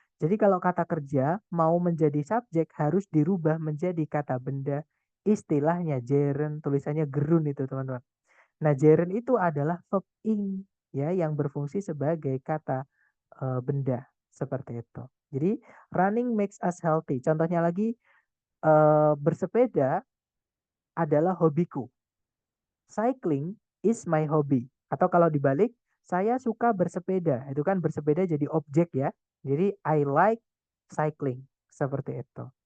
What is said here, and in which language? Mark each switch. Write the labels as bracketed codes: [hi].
[id] Jadi kalau kata kerja mau menjadi subjek harus dirubah menjadi kata benda. Istilahnya gerund, tulisannya gerun itu teman-teman. Nah, gerund itu adalah verb ing ya yang berfungsi sebagai kata benda seperti itu. [en] Jadi running makes us healthy. [id] Contohnya lagi bersepeda adalah hobiku. [en] Cycling is my hobby. [id] Atau kalau dibalik, saya suka bersepeda. Itu kan bersepeda jadi objek ya. Jadi [en] I like cycling. [id] Seperti itu.